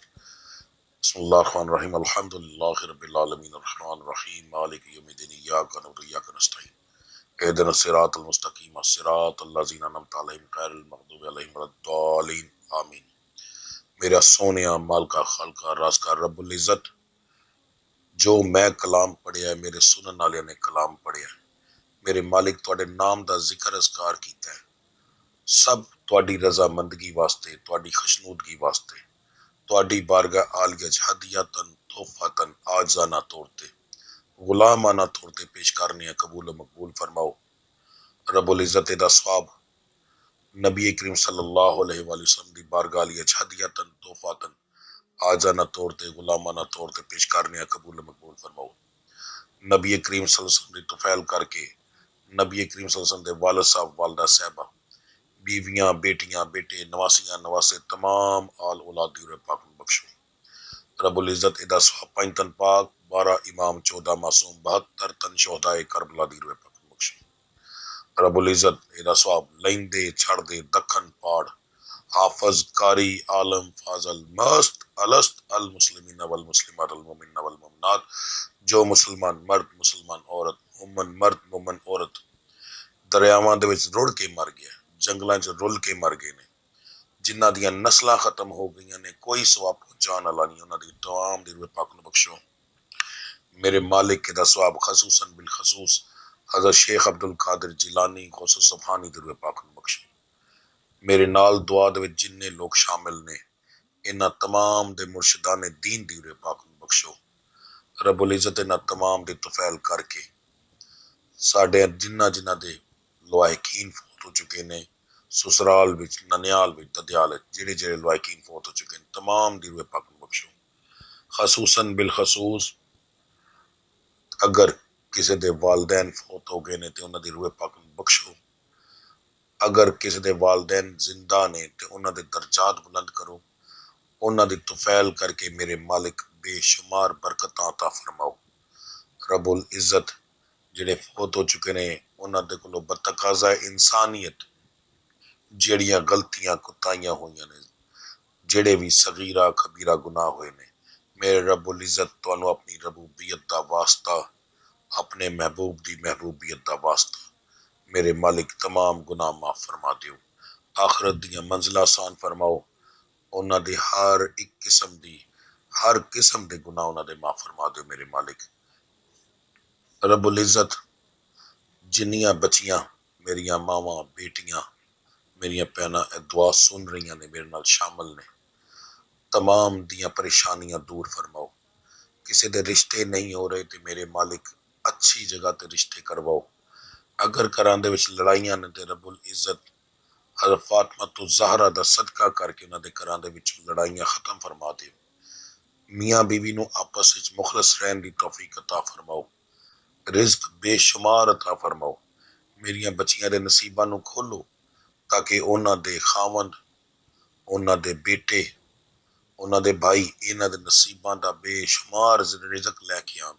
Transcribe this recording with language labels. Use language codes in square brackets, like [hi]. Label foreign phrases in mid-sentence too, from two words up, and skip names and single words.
[ar] بسم اللہ الرحمن الرحیم، الحمدللہ رب العالمین، الرحمن الرحیم، مالک یوم الدین، ایاک نعبد و ایاک نستعین، اہدنا الصراط المستقیم، صراط الذین انعمت علیہم غیر المغضوب علیہم ولا الضالین، آمین۔ [pa] میرا سونیا مالکا خالقہ راز کا [ar] رب العزت، [pa] جو میں کلام پڑھیا ہے، میرے سنن والے نے کلام پڑھیا ہے، میرے مالک تواڈے نام دا ذکر اذکار کیتا ہے، سب تواڈی رضا مندگی واسطے، تواڈی خشنودگی واسطے، تواڈی بارگاہ عالیہ ہدیتاً تحفتاً عاجزانہ طور تے غلامانہ طور تے پیش کرنے قبول و مقبول فرماؤ۔ [ar] رب العزت [pa] دا ثواب نبی کریم [ar] صلی اللہ علیہ وآلہ وسلم [pa] دی بارگاہ عالیہ ہدیتاً تحفتاً عاجزانہ طور تے غلامانہ طور تے پیش کرنے قبول و مقبول فرماؤ۔ نبی کریم [ar] صلی اللہ علیہ وسلم [pa] دی طفیل کر کے نبی کریم [ar] صلی اللہ علیہ وسلم [pa] دے والد صاحب والدہ صاحبہ، بیویاں بیٹیاں بیٹے نواسیاں نواسے تمام آل اولاد دی روح پاک میں بخشو۔ [ar] رب العزت [pa] ادا ثواب 5 تن پاک، 12 امام، 14 معصوم، 72 تن شہدائے کربلا دی روح پاک میں بخشو۔ [ar] رب العزت [pa] ادا ثواب لیندے چھڑ دے دکھن پاڑ حافظ قاری عالم فاضل مست الست [ar] المسلمین والمسلمات المومنین والمومنات، [pa] جو مسلمان مرد مسلمان عورت، مومن مرد مومن عورت دریاواں دے وچ رڑ کے مر گیا، جنگلاں چ رل کے مر گئے نے، جنہاں دیاں نسلاں ختم ہو گئیاں نے، کوئی ثواب پہنچان والا نہیں، انہاں دی تمام دی روح پاک نو بخشو۔ میرے مالک دا ثواب خصوصاً بالخصوص حضرت شیخ عبد القادر جیلانی غوث سبحانی دی روح پاک نو بخشو۔ میرے نال دعا دے وچ جننے لوگ شامل نے، انہاں تمام دے مرشدان دین دی روح پاک نو بخشو۔ [ar] رب العزت [pa] انہاں تمام دے طفیل کر کے ساڈے جنہ دے لوائقین فوت ہو چکے نے، سسرال وچ، ننیال وچ، ددیال وچ، جڑے لوائقین فوت ہو چکے ہیں، تمام دی روح پاک نو بخشو۔ خصوصاً بالخصوص اگر کسی دے والدین فوت ہو گئے نے تے انہاں دی روح پاک نو بخشو، اگر کسی دے والدین زندہ نے تے انہاں دے درجات بلند کرو، انہاں دی طفیل کر کے میرے مالک بے شمار برکتاں عطا فرماؤ۔ [ar] رب العزت [pa] جڑے فوت ہو چکے نے انہاں دے کولوں بتقاضۂ انسانیت جیڑیاں غلطیاں کوتاہیاں ہوئیاں نے، جڑے بھی صغیرہ کبیرہ گناہ ہوئے نے، میرے [ar] رب العزت [pa] تانوں اپنی ربوبیت دا واسطہ، اپنے محبوب دی محبوبیت دا واسطہ میرے مالک تمام گناہ معاف فرما دیو، آخرت دیاں منزلہ آسان فرماؤ، انہاں دی ہر قسم دے گناہ انہاں دے معاف فرما دیو میرے مالک۔ [ar] رب العزت [pa] جنیاں بچیاں میریاں ماواں بیٹیاں میریاں بہناں اے دعا سن رہیاں نے، میرے نال شامل نے، تمام دیاں پریشانیاں دور فرماؤ۔ کسی دے رشتے نہیں ہو رہے تے میرے مالک اچھی جگہ تے رشتے کرواؤ، اگر گھراں دے وچ لڑائیاں نے تے [ar] رب العزت [pa] حضرت فاطمہ تو زہرا دا صدقہ کر کے انہاں دے گھراں دے وچوں لڑائیاں ختم فرما دیو، میاں بیوی نو آپس وچ مخلص رہن دی توفیق عطا فرماؤ، رزق بے شمار عطا فرماؤ، میریاں بچیاں دے نصیباں نو کھولو تاکہ انہاں دے خاوند، انہاں دے بیٹے، انہاں دے بھائی انہاں دے نصیباں دا بے شمار رزق لے کے آن۔